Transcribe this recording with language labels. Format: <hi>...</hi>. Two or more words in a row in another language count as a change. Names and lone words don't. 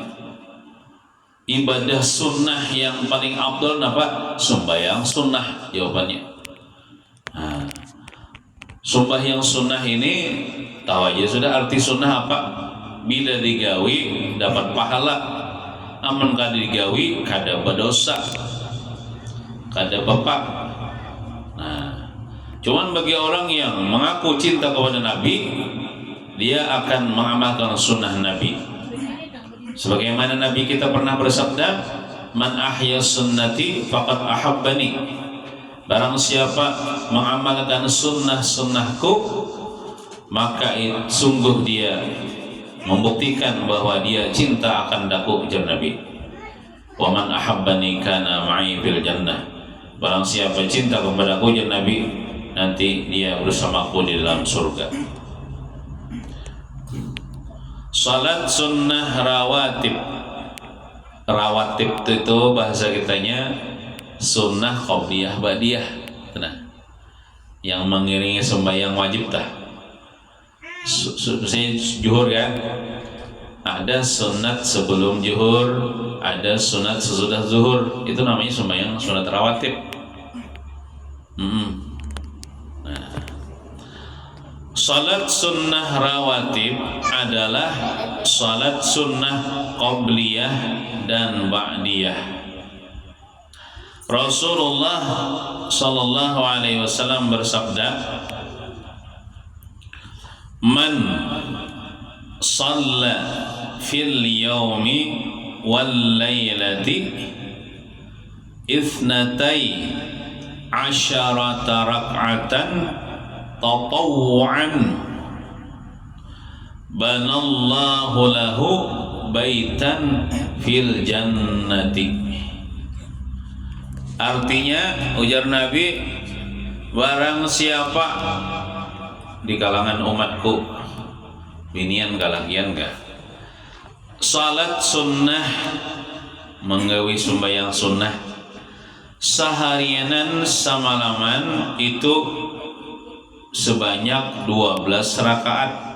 <id>Ibadah sunnah yang paling afdal napa? Sembahyang sunnah jawabannya. Nah, sembahyang sunnah ini tahu aja sudah arti sunnah apa?</id> <bjn>Bila digawi dapat pahala, aman kada digawi kada berdosa, kada bapak.</bjn> <id>Nah, cuman bagi orang yang mengaku cinta kepada Nabi, dia akan mengamalkan sunnah Nabi. Sebagaimana Nabi kita pernah bersabda,</id> <ar>"من أحيا سنتي فقد أحبني."</ar> <id>Barang siapa mengamalkan sunnah-sunnahku, maka sungguh dia membuktikan bahwa dia cinta akan daku ujar Nabi.</id> <ar>ومن أحبني كان معي في الجنة.</ar> <id>Barang siapa cinta kepadaku ujar Nabi, nanti dia bersamaku di dalam surga. Salat sunnah rawatib. Rawatib itu bahasa kitanya sunnah qabliyah ba'diyah. Nah, yang mengiringi sembahyang wajib tah. Misalnya zuhur kan, ada sunat sebelum zuhur, ada sunat sesudah zuhur, itu namanya sembahyang sunat rawatib. Nah, Salat sunnah rawatib adalah salat sunnah qabliyah dan ba'diyah. Rasulullah</id> <ar>صلى الله عليه وسلم</ar> <id>bersabda,</id> <ar>"من صلى في اليوم والليلة اثنتي عشرة ركعة تطوعا بنى الله له بيتا في الجنة."</ar> <id>Artinya, ujar Nabi, barang siapa di kalangan umatku, binian kalagian gak, salat sunnah, menggawi sumbayang sunnah seharianan samalaman itu sebanyak 12 rakaat.</id>